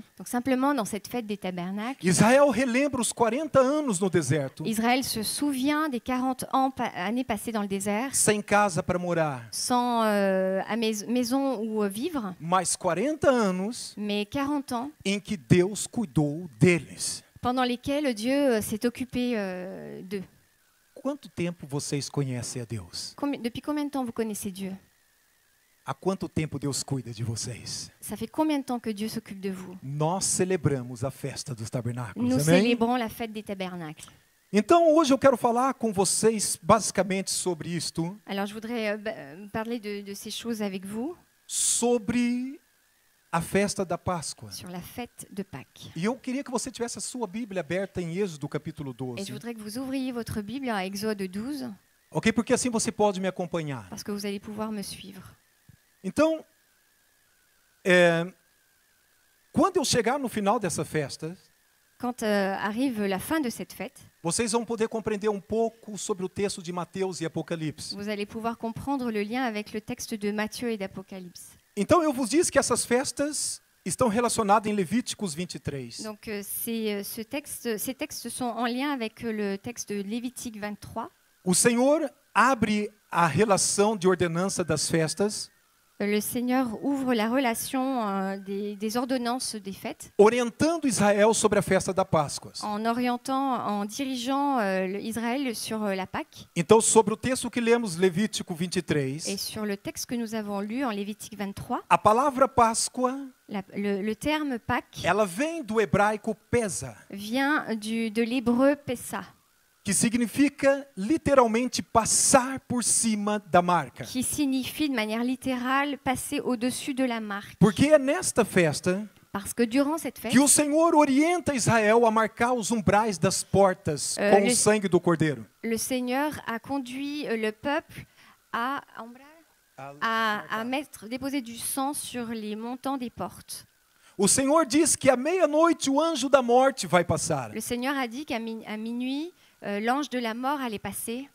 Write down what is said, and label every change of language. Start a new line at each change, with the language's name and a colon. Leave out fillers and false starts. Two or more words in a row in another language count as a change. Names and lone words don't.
French: Donc simplement, dans cette fête des tabernacles,
Portuguese: Israel relembra os 40 anos no deserto,
French: Israël se souvient des 40 années passées dans le désert,
Portuguese: sem casa para morar,
French: sans maison où vivre,
Portuguese: mais 40 anos
French: mais 40 ans
Portuguese: em que Deus cuidou deles.
French: pendant lesquels Dieu s'est occupé d'eux.
Portuguese: Quanto tempo vocês conhecem a Deus?
French: Depuis combien de temps vous connaissez Dieu?
Portuguese: Há quanto tempo Deus cuida de vocês?
French: Ça fait combien de temps que Dieu s'occupe de vous?
Portuguese: Nós celebramos a festa dos tabernáculos,
French: Nous
Portuguese: amém?
French: célébrons la fête des tabernacles.
Portuguese: Então hoje eu quero falar com vocês basicamente sobre isto,
French: Alors je voudrais parler de ces choses avec vous,
Portuguese: sobre a festa da Páscoa.
French: sur la fête de Pâques.
Portuguese: E eu queria que você tivesse a sua Bíblia aberta em Êxodo capítulo
French: Et je
Portuguese: 12.
French: voudrais que vous ouvriez votre Bible à Exode 12,
Portuguese: Ok? Porque assim você pode me acompanhar.
French: parce que vous allez pouvoir me suivre.
Portuguese: Então, quando eu chegar no final dessa festa,
French: Quand arrive la fin de cette fête,
Portuguese: vocês vão poder compreender um pouco sobre o texto de Mateus e Apocalipse.
French: vous allez pouvoir comprendre le lien avec le texte de Matthieu et d'Apocalypse.
Portuguese: Então eu vos disse que essas festas estão relacionadas em Levíticos 23.
French: Donc ces textes sont en lien avec le texte de Lévitique 23.
Portuguese: O Senhor abre a relação de ordenança das festas,
French: Le Seigneur ouvre la relation des ordonnances des fêtes
Portuguese: orientando Israel sobre a festa da Páscoa.
French: en dirigeant Israël sur la Pâque.
Portuguese: Então, sobre o texto que lemos, Levítico
French: Et
Portuguese: 23,
French: sur le texte que nous avons lu en Lévitique 23,
Portuguese: a palavra Páscoa,
French: le terme Pâques
Portuguese: ela vem do hebraico pesa,
French: vient de l'hébreu Pessa,
Portuguese: que significa literalmente passar por cima da marca.
French: qui signifie de manière littérale passer au-dessus de la marque.
Portuguese: Porque é nesta festa
French: Parce que durant cette fête,
Portuguese: que o Senhor orienta Israel a marcar os umbrais das portas com o sangue do Cordeiro.
French: le Seigneur a conduit le peuple à déposer du sang sur les montants des portes.
Portuguese: O Senhor diz que à meia-noite o anjo da morte vai passar.
French: Le Seigneur a dit qu'à minuit, l'ange de la mort allait passer.